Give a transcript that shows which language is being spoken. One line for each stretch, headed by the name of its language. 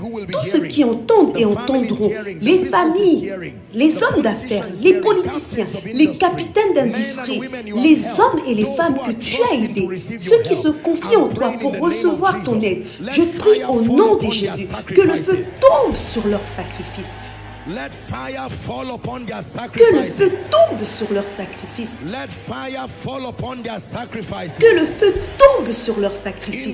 French: Tous ceux qui entendent et entendront, les familles, les hommes d'affaires, les politiciens, les capitaines d'industrie, les hommes et les femmes que tu as aidés, ceux qui se confient en toi pour recevoir ton aide, je prie au nom de Jésus que le feu tombe sur leur sacrifice.
English: Let fire fall upon their
French: Que le feu
English: sacrifices.
French: tombe sur leurs sacrifices.
English: Let fire fall upon their sacrifices.
French: Que le feu tombe sur leurs sacrifices.